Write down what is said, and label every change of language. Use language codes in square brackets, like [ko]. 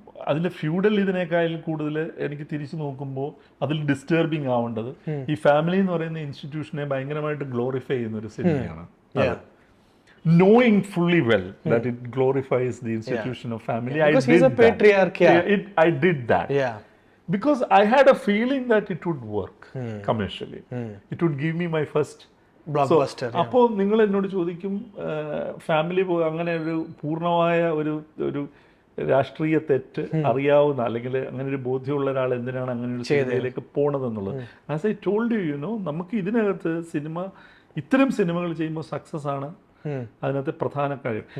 [ml] അതിൻ്റെ ഫ്യൂഡൽ ഇതിനേക്കാൾ കൂടുതൽ എനിക്ക് തിരിച്ചു നോക്കുമ്പോൾ അതിൽ ഡിസ്റ്റർബിങ് ആവേണ്ടത് ഈ ഫാമിലി എന്ന് പറയുന്ന ഇൻസ്റ്റിറ്റ്യൂഷനെ ഭയങ്കരമായിട്ട് ഗ്ലോറിഫൈ ചെയ്യുന്ന ഒരു സിനിമയാണ്. [en] Knowing fully well that it glorifies the institution of family. Because he's a patriarch. I did that. Because I had a feeling that it would work commercially. It would give me my first blockbuster. [ml] അപ്പോൾ നിങ്ങൾ എന്നോട് ചോദിക്കും family അങ്ങനെ ഒരു പൂർണ്ണമായ ഒരു രാഷ്ട്രീയ തെറ്റ് അറിയാവുന്ന അല്ലെങ്കിൽ അങ്ങനെ ഒരു ബോധ്യമുള്ള ഒരാൾ എന്തിനാണ് അങ്ങനെ ഒരു സിനിമയിലേക്ക് പോണതെന്നുള്ളത്. [en] as I told you [ml] നമുക്ക് ഇതിനകത്ത് ഇത്തരം സിനിമകൾ ചെയ്യുമ്പോൾ സക്സസ് ആണ് അതിനകത്ത് പ്രധാന കാര്യം.